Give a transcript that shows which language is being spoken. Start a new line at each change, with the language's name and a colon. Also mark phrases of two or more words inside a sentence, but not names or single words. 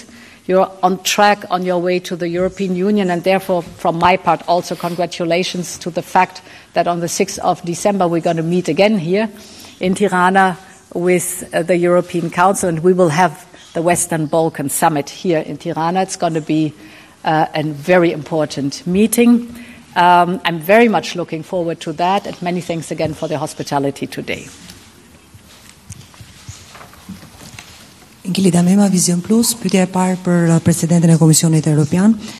English: You're on track on your way to the European Union, and therefore, from my part, also congratulations to the fact that on the 6th of December we're going to meet again here in Tirana with the European Council, and we will have the Western Balkan Summit here in Tirana. It's going to be a very important meeting. I'm very much looking forward to that, and many thanks again for the hospitality today.
Albanian: Ngili Damema, Vision Plus, pyetja e parë për presidentin e Komisionit Evropian.